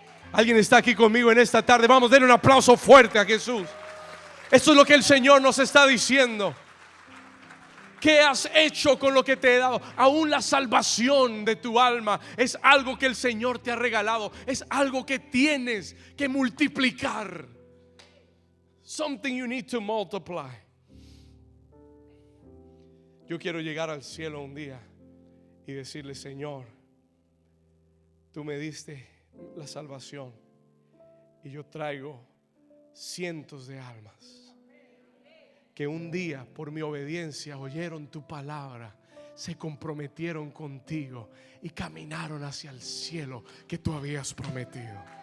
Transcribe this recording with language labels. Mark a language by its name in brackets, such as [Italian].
[Spanish] ¿Alguien está aquí conmigo en esta tarde? Vamos, denle un aplauso fuerte a Jesús. Esto es lo que el Señor nos está diciendo. ¿Qué has hecho con lo que te he dado? Aún la salvación de tu alma es algo que el Señor te ha regalado. Es algo que tienes que multiplicar. [English] Something you need to multiply. [Spanish] Yo quiero llegar al cielo un día y decirle: Señor, tú me diste la salvación y yo traigo cientos de almas que un día por mi obediencia oyeron tu palabra, se comprometieron contigo y caminaron hacia el cielo que tú habías prometido.